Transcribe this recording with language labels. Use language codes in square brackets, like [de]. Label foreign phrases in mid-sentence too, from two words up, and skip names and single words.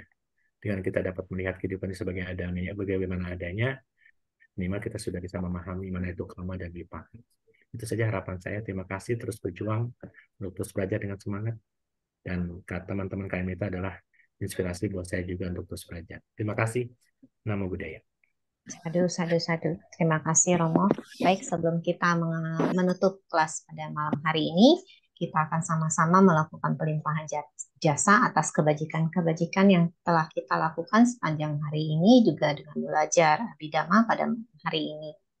[id] Dengan kita dapat melihat kehidupan ini sebagai adanya, bagaimana adanya, minimal kita sudah bisa memahami mana itu karma dan vipaka. Itu saja harapan saya. Terima kasih. Terus berjuang untuk terus belajar dengan semangat. Dan teman-teman KMITA adalah inspirasi buat saya juga untuk terus belajar. Terima kasih. [pi] Namo Buddhaya. Sadu, sadu, sadu. [id] Terima kasih Romo. Baik, sebelum kita menutup kelas pada malam hari ini, kita akan sama-sama melakukan pelimpahan jasa atas kebajikan-kebajikan yang telah kita lakukan sepanjang hari ini, juga dengan belajar Abhidhamma pada hari ini.